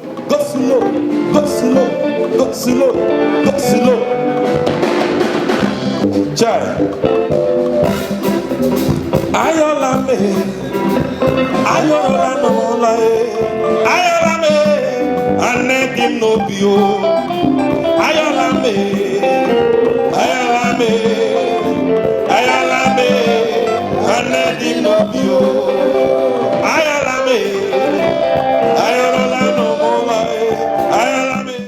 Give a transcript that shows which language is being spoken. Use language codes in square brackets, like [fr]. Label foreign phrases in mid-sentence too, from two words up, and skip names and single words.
[en] Go slow, go slow, go slow, go slow. [ig] Chai. Ayọ̀lá mi, ayọ̀lá nọ n'ụlọ, eh. Ayọ̀lá mi, anegi m n'obi, oh. Ayọ̀lá mi, ayọ̀lá mi, ayọ̀lá mi, ọ̀nà dị n'obi o. Ayọ̀lá mi, ayọ̀lá n'ọmụma, ayọ̀lá mi.